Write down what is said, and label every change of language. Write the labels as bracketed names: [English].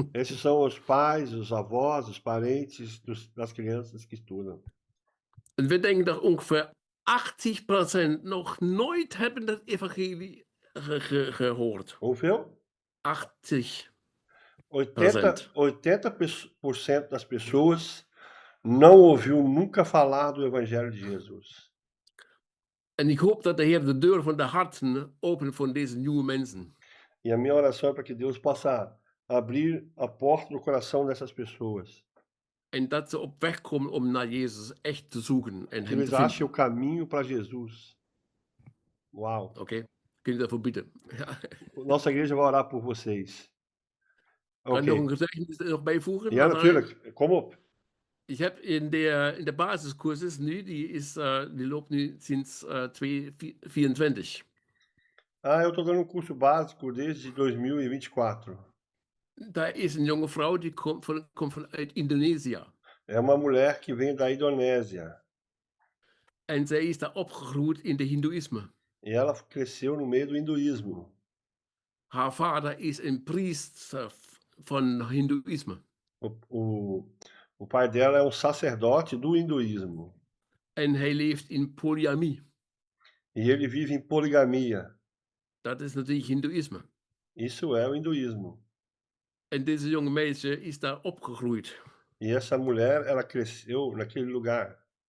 [Portuguese] Esses são os pais, os avós, os parentes das crianças que estudam. [Dutch] En we denken dat ongeveer 80% nog nooit hebben het evangelie gehoord. Hoeveel? 80%. [Portuguese] 80% das pessoas não ouviu nunca falar do Evangelho de Jesus. [Dutch] En ik hoop dat de Heer de deur van de harten opent voor deze nieuwe mensen. [Portuguese] E a minha oração é para que Deus possa abrir a porta do coração dessas pessoas. [Dutch] En dat ze op weg komen om naar Jezus echt te zoeken en [Portuguese] Que [Dutch] hem [Portuguese] eles [Dutch] te [Portuguese] achem [Dutch] vinden. [Portuguese] o caminho para Jesus. Uau. [Dutch] Oké, kun je daarvoor bidden? Ja. [Portuguese] Nossa igreja vai orar por vocês. [Dutch] Kan ik Oké. nog een gezegde er nog bijvoegen? Ja, natuurlijk. Kom op. [German] Ich habe in der [Dutch] Basiskurses nu, die loopt nu sinds 2024. [Portuguese] Eu estou dando um curso básico desde 2024. [Dutch] Daar is een jonge vrouw die komt vanuit Indonesië. [Portuguese] É uma mulher que vem da Indonésia. [Dutch] En zij is daar opgegroeid in de Hindoeïsme. [Portuguese] E ela cresceu no meio do hinduísmo. [Dutch] Haar vader is een priester van Hindoeïsme. [Portuguese] O pai dela é um sacerdote do hinduísmo. [Dutch] En hij leeft in polygamie. [Portuguese] E ele vive em poligamia. [Dutch] Dat is natuurlijk Hindoeïsme. [Portuguese] Isso é o hinduísmo. [Dutch] En deze jonge meisje is daar opgegroeid. [Portuguese] E essa mulher, ela cresceu naquele lugar.